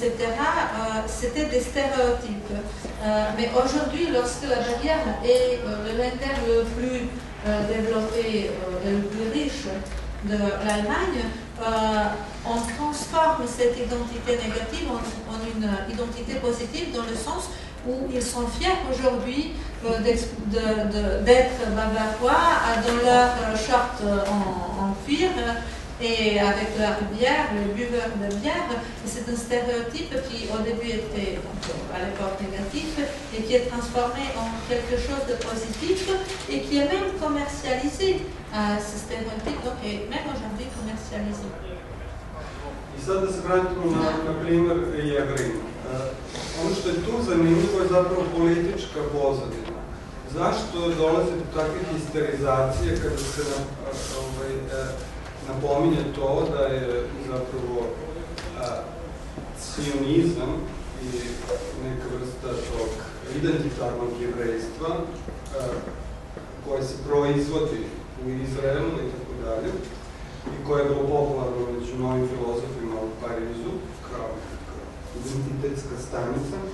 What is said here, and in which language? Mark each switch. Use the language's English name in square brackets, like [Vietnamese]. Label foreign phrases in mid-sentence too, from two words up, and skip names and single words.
[French] C'était des stéréotypes. Mais aujourd'hui, lorsque la Bavière est le Länder le plus développé et le plus riche de l'Allemagne, on transforme cette identité négative en une identité positive dans le sens où ils sont fiers aujourd'hui d'être bavarois dans leur short en cuir et avec leur bière, le buveur de bière. C'est un stéréotype qui au début était à l'époque négatif et qui est transformé en quelque chose de positif et qui est même commercialisé. Ce stéréotype donc est même aujourd'hui commercialisé. [Serbian] I sad da se vratimo na primer Jevrejima. Ono što je tu zanimljivo je zapravo politička pozadina. Zašto dolazi do takve histerizacije kada se napominje to da je zapravo sionizam i neka vrsta tog identitarnog jevrejstva koje se proizvodi u Izraelu i tako dalje, i koje je bilo popularno među novim filozofima u Parizu, kao identitetska stanica.